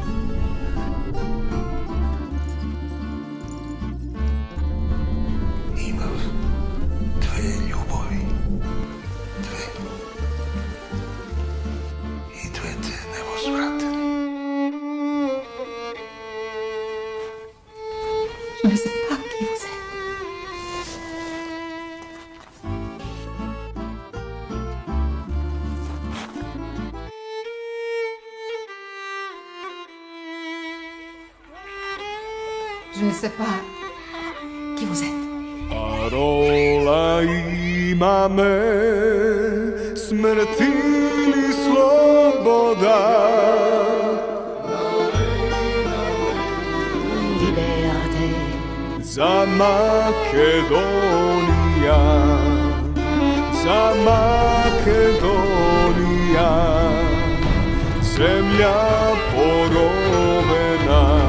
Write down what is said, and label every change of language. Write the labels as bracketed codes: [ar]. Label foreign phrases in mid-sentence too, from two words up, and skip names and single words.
[mk] Имав две љубови. Две. И двете невозвратени. [fr] Je ne sais pas qui vous êtes. Je ne sais pas qui vous êtes. [mk] Парола имаме, смрт или слобода. Liberté, за Македонија, за Македонија, земја поровена.